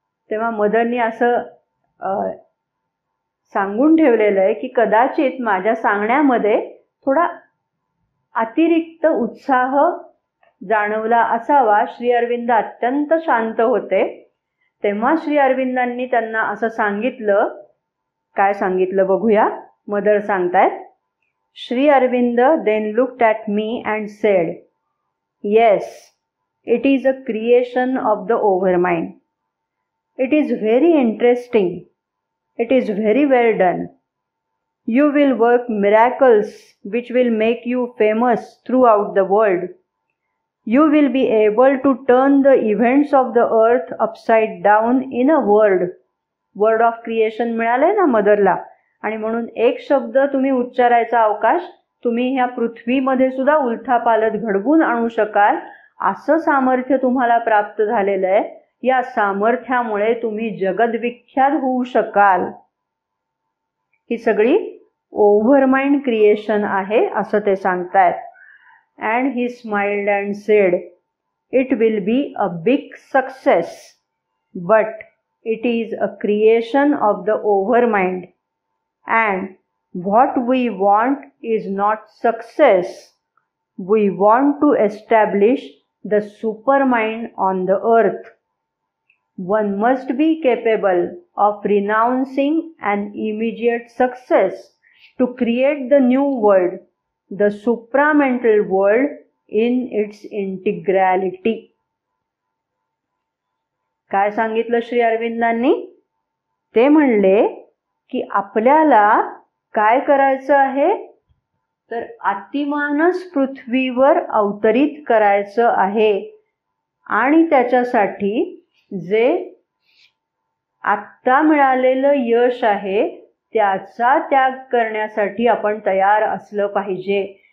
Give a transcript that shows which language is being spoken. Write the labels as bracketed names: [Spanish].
[Marathi] तेव्हा मदरनी असं सांगून ठेवलेलं आहे की कदाचित माझ्या सांगण्यामध्ये थोडा अतिरिक्त उत्साह जाणवला असावा. श्री अरविंद अत्यंत शांत होते. तेव्हा श्री अरविंदांनी त्यांना असं सांगितलं. काय सांगितलं बघूया. मदर सांगतायत, [English] Shri Aurobindo then looked at me and said, yes, it is a creation of the overmind. It is very interesting. It is very well done. You will work miracles which will make you famous throughout the world. You will be able to turn the events of the earth upside down in a word. Word of creation [Marathi] मिळाले ना मदरला. आणि म्हणून एक शब्द तुम्ही उच्चारायचा अवकाश तुम्ही ह्या पृथ्वीमध्ये सुद्धा उलथापालथ घडवून आणू शकाल असं सामर्थ्य तुम्हाला प्राप्त झालेलं आहे. या सामर्थ्यामुळे तुम्ही जगद्विख्यात होऊ शकाल. ही सगळी ओव्हरमाइंड क्रिएशन आहे असं ते सांगतायत. [English] And he smiled and said, it will be a big success, but it is a creation of the overmind. And what we want is not success. We want to establish the supermind on the earth. One must be capable of renouncing an immediate success to create the new world, the supramental world in its integrality. [Marathi] काय सांगितलं श्री अरविंदांनी? ते म्हणले की आपल्याला काय करायचं आहे, तर अतिमानस पृथ्वीवर अवतरित करायचं आहे आणि त्याच्यासाठी जे आत्ता मिळालेलं यश आहे त्याचा त्याग करण्यासाठी आपण तयार असलं पाहिजे.